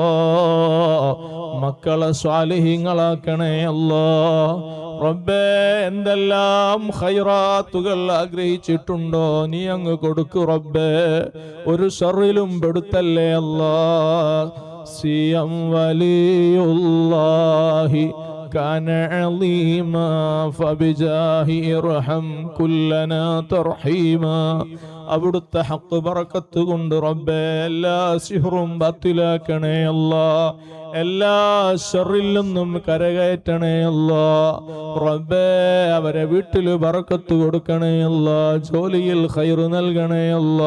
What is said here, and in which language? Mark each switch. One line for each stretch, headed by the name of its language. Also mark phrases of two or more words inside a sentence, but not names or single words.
Malayalam: മക്കളെ സ്വാലിഹീങ്ങളാക്കണേ അല്ലാ. റബ്ബേ, എന്തെല്ലാം ഖൈറാത്തുകൾ ആഗ്രഹിച്ചിട്ടുണ്ടോ നീ അങ്ങ് കൊടുക്കു റബ്ബേ. ഒരു ഷർറിലും പെടുത്തല്ലേ അല്ലാ. സിയം വലിയുല്ലാഹി
Arabic: كان عظيما فبجاه ارحم كلنا ترحيما.
Malayalam: അവിടുത്തെ ഹക്ക് ബറക്കത്ത് കൊണ്ട് റബ്ബേ എല്ലാ സിഹ്റും ബാത്തിലാക്കണേ അല്ലാ. എല്ലാ ശർറിൽ നിന്നും കരകയറ്റണേ അല്ലാ. റബ്ബേ, അവരെ വീട്ടിൽ ബറക്കത്ത് കൊടുക്കണേ അല്ലാ. ജോലിയിൽ ഖൈർ നൽകണേ അല്ലാ.